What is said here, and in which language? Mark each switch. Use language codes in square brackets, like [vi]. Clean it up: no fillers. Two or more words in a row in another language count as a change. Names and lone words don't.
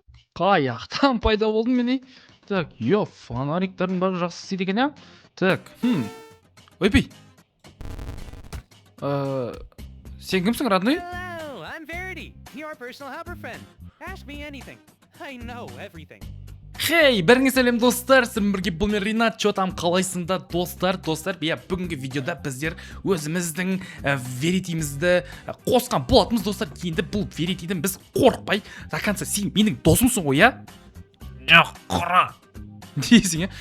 [kk] Қай жақтан пайда болдым мен? Так, фонариктердің бәрі жақсы істейді екен, иә? Так, ойбай. Сен кімсің, родной? [en] Hello, I'm Verity, your personal helper friend. Ask me anything. I know everything. [kk] Хей, бәріңе сәлем достар, сіздермен бірге бұл мен Ринат, там қалайсыңдар достар. Бүгінгі видеода біздер өзіміздің веритимізді қосқан болатымыз достар. Енді бұл веритиден біз қорықпай, [ru] до конца [kk] сен менің досымсың ғой, иә? Құра дейсің, иә?